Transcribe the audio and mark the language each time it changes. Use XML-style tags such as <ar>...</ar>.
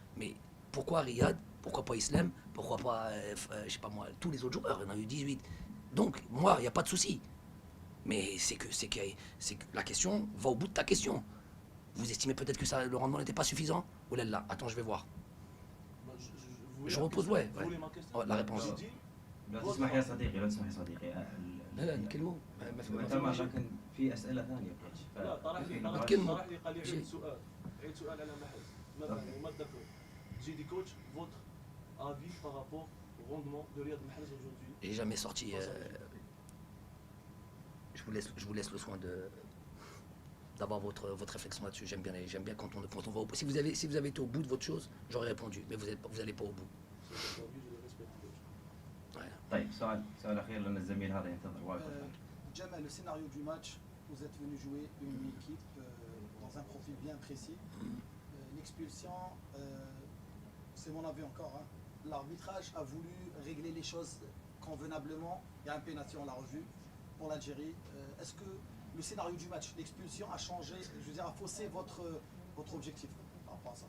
<fr>Mais pourquoi Riyad? Pourquoi pas Islam? Pourquoi pas je sais pas moi, tous les autres joueurs? Il y en a eu 18. Donc moi, il y a pas de souci. Mais c'est que la question va au bout de ta question. Vous estimez peut-être que le rendement n'était pas suffisant? Oh là là, attends, je vais voir. Je repose, ouais. Oh, la réponse.</fr> <ar>لا تسمح يا صديقي، لا تسمح يا صديقي. لا نكلموا. ما لكن في أسئلة ثانية. لا طرح لي قال لي عيد سؤال على محرز. ماذا ذكر؟</ar> <fr>J'ai dit coach, votre avis par rapport au rendement de Riyad Mahrez aujourd'hui? J'ai jamais sorti. Je vous laisse le soin d'avoir votre réflexion là-dessus. J'aime bien quand on va au bout. Si vous avez été au bout de votre chose, j'aurais répondu. Mais vous n'allez pas au bout. C'est ton avis, je le respecte, coach. Ouais.</fr> <ar>طيب سؤال اخير لان الزميل هذا ينتظر واقف.</ar> <fr>Jamal, le scénario du match, vous êtes venu jouer une équipe dans un profil bien précis. L'expulsion, c'est mon avis encore. Hein. L'arbitrage a voulu régler les choses convenablement. Il y a un pénalty, on l'a revu, pour l'Algérie. Est-ce que le scénario du match, l'expulsion a changé, je veux dire, a faussé votre objectif par rapport à ça?</fr>